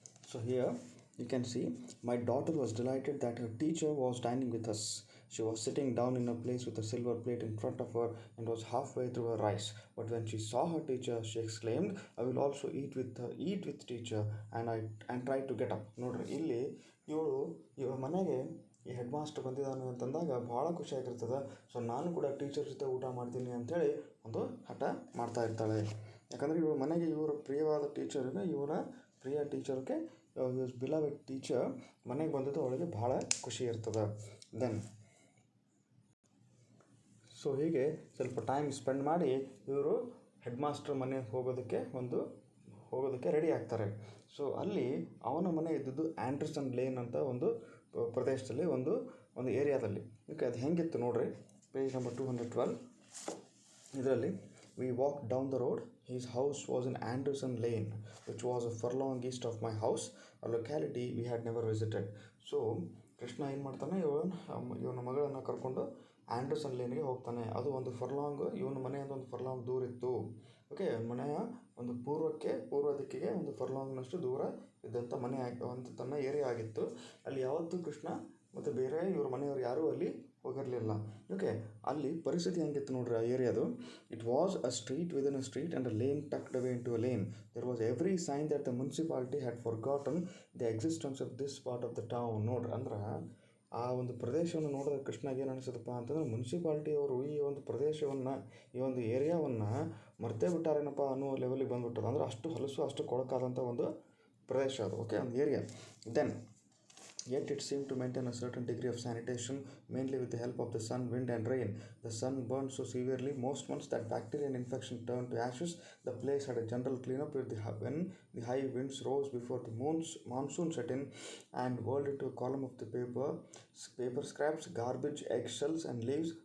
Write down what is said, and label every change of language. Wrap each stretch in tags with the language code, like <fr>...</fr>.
<en>So here you can see, my daughter was delighted that her teacher was dining with us. She was sitting down in a place with a silver plate in front of her and was halfway through her rice. But when she saw her teacher, she exclaimed, I will also eat with teacher, and tried to get up.</en> <kn>ನೋಡ್ರಿ ಇಲ್ಲಿ ಇವಳ ಮನೆಗೆ ಈ head master ಬಂದಿದ್ದಾನೆ ಅಂತಂದಾಗ ಭಾಳ ಖುಷಿಯಾಗಿರ್ತದೆ. So ನಾನು ಕೂಡ ಟೀಚರ್ ಜೊತೆ ಊಟ ಮಾಡ್ತೀನಿ ಅಂಥೇಳಿ ಒಂದು ಹಠ ಮಾಡ್ತಾ ಇರ್ತಾಳೆ. ಯಾಕಂದರೆ ಇವಳ ಮನೆಗೆ ಇವರ ಪ್ರಿಯವಾದ ಟೀಚರ್ಗೆ ಇವರ ಪ್ರಿಯ ಟೀಚರ್ಗೆ ಬಿಲವೆಡ್ ಟೀಚರ್ ಮನೆಗೆ ಬಂದಿದ್ದು ಅವಳಿಗೆ ಭಾಳ ಖುಷಿ ಇರ್ತದೆ. ದೆನ್ ಸೊ ಹೀಗೆ ಸ್ವಲ್ಪ ಟೈಮ್ ಸ್ಪೆಂಡ್ ಮಾಡಿ ಇವರು ಹೆಡ್ ಮಾಸ್ಟರ್ ಮನೆಗೆ ಹೋಗೋದಕ್ಕೆ ರೆಡಿ ಆಗ್ತಾರೆ. ಸೊ ಅಲ್ಲಿ ಅವನ ಮನೆ ಇದ್ದದ್ದು ಆ್ಯಂಡರ್ಸನ್ ಲೇನ್ ಅಂತ ಒಂದು ಪ್ರದೇಶದಲ್ಲಿ ಒಂದು ಏರಿಯಾದಲ್ಲಿ. ಓಕೆ, ಅದು ಹೆಂಗಿತ್ತು ನೋಡ್ರಿ, ಪೇಜ್ ನಂಬರ್ 212.</kn> <en>ಇದರಲ್ಲಿ we walked down the road. His house was in Anderson Lane, which was a furlong east of my house, a locality we had never visited.</en> <kn>So Krishna ಏನು ಮಾಡ್ತಾನೆ, ಇವನ ಮಗಳನ್ನು ಕರ್ಕೊಂಡು ಆ್ಯಂಡರ್ಸನ್ ಲೇನ್ಗೆ ಹೋಗ್ತಾನೆ. ಅದು ಒಂದು ಫರ್ಲಾಂಗ್, ಇವನ ಮನೆಯಿಂದ ಒಂದು ಫರ್ಲಾಂಗ್ ದೂರ ಇತ್ತು. ಓಕೆ, ಮನೆಯ ಒಂದು ಪೂರ್ವ ದಿಕ್ಕಿಗೆ ಒಂದು ಫರ್ಲಾಂಗ್ನಷ್ಟು ದೂರ ಇದ್ದಂಥ ಮನೆ ಒಂದು ತನ್ನ ಏರಿಯಾ ಆಗಿತ್ತು. ಅಲ್ಲಿ ಯಾವತ್ತೂ ಕೃಷ್ಣ ಮತ್ತು ಬೇರೆ ಇವ್ರ ಮನೆಯವರು ಯಾರೂ ಅಲ್ಲಿ ಹೋಗಿರಲಿಲ್ಲ. ಓಕೆ, ಅಲ್ಲಿ ಪರಿಸ್ಥಿತಿ ಹೆಂಗಿತ್ತು ನೋಡ್ರಿ ಆ ಏರಿಯಾದು.</kn> <en>It was a street within a street and a lane tucked away into a lane. There was every sign that the municipality had forgotten the existence of this part of the town.</en> <kn>ನೋಡ್ರಿ, ಅಂದ್ರೆ ಆ ಒಂದು ಪ್ರದೇಶವನ್ನು ನೋಡಿದ್ರೆ ಕೃಷ್ಣಗೆ ಏನು ಅನಿಸುತ್ತಪ್ಪ ಅಂತಂದ್ರೆ, ಮುನ್ಸಿಪಾಲ್ಟಿಯವರು ಈ ಒಂದು ಪ್ರದೇಶವನ್ನು, ಈ ಒಂದು ಏರಿಯಾವನ್ನು ಮರ್ತೇ ಬಿಟ್ಟಾರೇನಪ್ಪ ಅನ್ನೋ ಲೆವೆಲಿಗೆ ಬಂದುಬಿಟ್ಟದ. ಅಂದರೆ ಅಷ್ಟು ಹೊಲಸು, ಅಷ್ಟು ಕೊಳಕಾದಂಥ ಒಂದು ಪ್ರದೇಶ ಅದು. ಓಕೆ, ಒಂದು area.</kn> <en>Then yet it seemed to maintain a certain degree of sanitation, mainly with the help of the sun, wind and rain. The sun burned so severely most months that bacteria and infection turned to ashes. The place had a general cleanup when the high winds rose before the monsoon set in and whirled into a column of the paper scraps, garbage, eggshells and leaves.</en>